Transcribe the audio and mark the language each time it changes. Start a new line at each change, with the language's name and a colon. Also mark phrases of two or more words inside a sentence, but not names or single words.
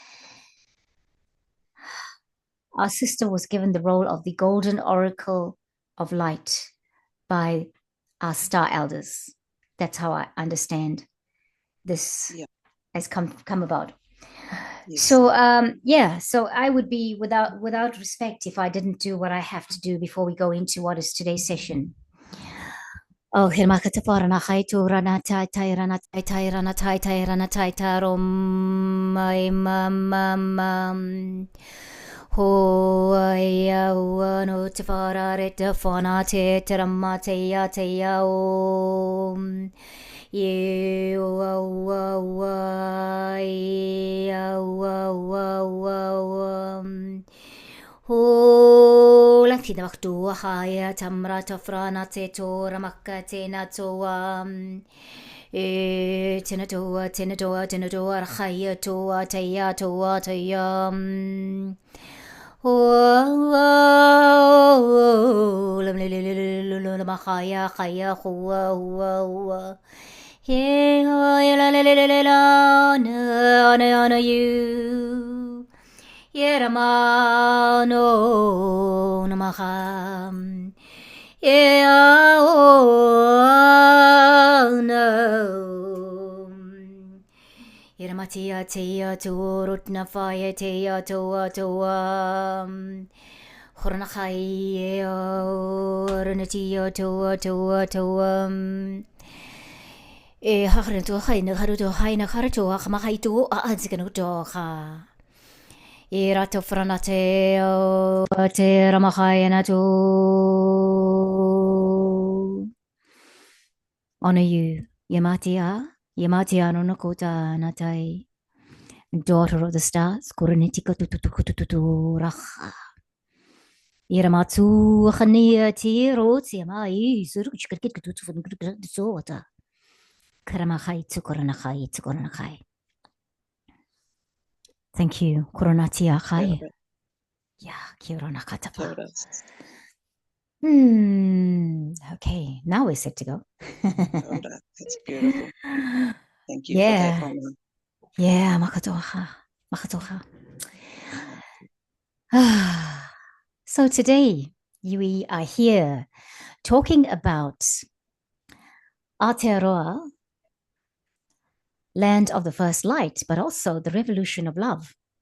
English: Our sister was given the role of the Golden Oracle of Light by our star elders. That's how I understand this has come about. Yes. So so I would be without respect if I didn't do what I have to do before we go into what is today's session. Oh, hirma katapara na hai tu rana tai tai rana tai tai rana tai tai rana tai tai rom mai mam ho ya no te fara re te fana te rama te ya o ye wa ho la ti da waktu haya tamra tafrana te tora makka te na toa tina toa haya toa te ya oh lam le ma haya hua yeah la you Yeramano namaham. Yeah, oh, no. Yeramatia tia to rutna fire tia to Hornachai ornatia to Haran to Haina Haruto Haina Harato Hamahaitu Anzikano ha. Irato franateo te ramahayanato. Honor you, Yamatia no Nakota Natai, daughter of the stars, Kuranitika tutututututu racha. Iramatsu Hania Tiro, Tiamai, Zurukikatutu from Sota. Karamahai Tsukoranahai. Thank you, Koronatia Hai. Yeah, Kironakatapa. Okay, now we're set to go. That's beautiful. Thank you for that honor. Yeah, makatoha. So today we are here talking about Aotearoa, land of the first light, but also the revolution of love.